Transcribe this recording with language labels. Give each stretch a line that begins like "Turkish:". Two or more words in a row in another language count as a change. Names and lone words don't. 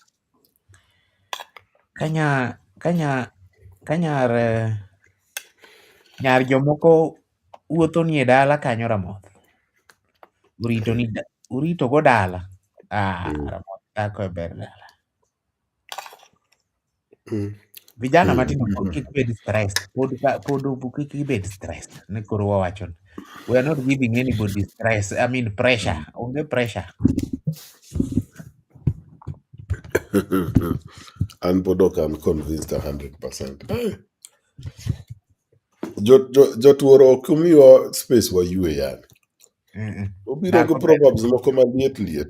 Luo (Kenya and Tanzania): Nyar jomoko wuotho nie dala kanyo Ramoth. Urito go dala. Ramoth dhako e ber dala. Vijana matindo kik bed stressed. Kik ibed stressed. Ne koro wawacho.
English: We are not giving anybody stress. I mean pressure.
Luo (Kenya and Tanzania): Onge pressure. An pod ok am convinced 100%. Jotuoro ok umiwa space wayue yani. Obiro go proverbs moko maliet.